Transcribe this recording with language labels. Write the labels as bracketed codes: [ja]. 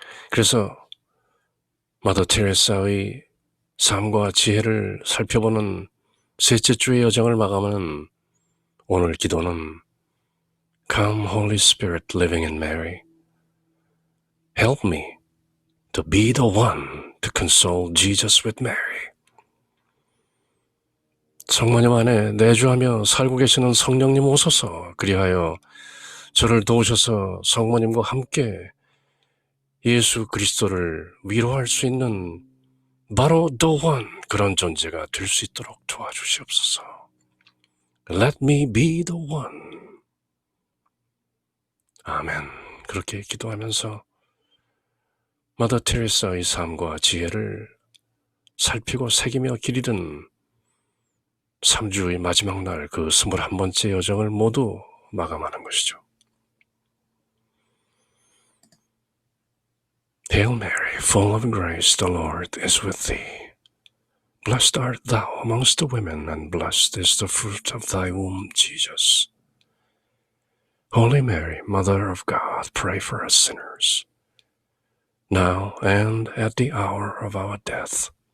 [ko] 그래서 마더 테레사의 삶과 지혜를 살펴보는 셋째 주의 여정을 마감하는 오늘 기도는 [en] Come Holy Spirit living in Mary, help me to be the one to console Jesus with Mary. [ko] 성모님 안에 내주하며 살고 계시는 성령님 오소서, 그리하여 저를 도우셔서 성모님과 함께 예수 그리스도를 위로할 수 있는 바로 [en] the one, [ko] 그런 존재가 될 수 있도록 도와주시옵소서. [en] Let me be the one. [ko] 아멘. 그렇게 기도하면서 마더 테레사의 삶과 지혜를 살피고 새기며 길 잃은 3주의 마지막 날 그 21번째 여정을 모두 마감하는 것이죠. [en] Hail Mary, full of grace, the Lord is with thee. Blessed art thou amongst the women, and blessed is the fruit of thy womb, Jesus. Holy Mary, Mother of God, pray for us sinners, now and at the hour of our death.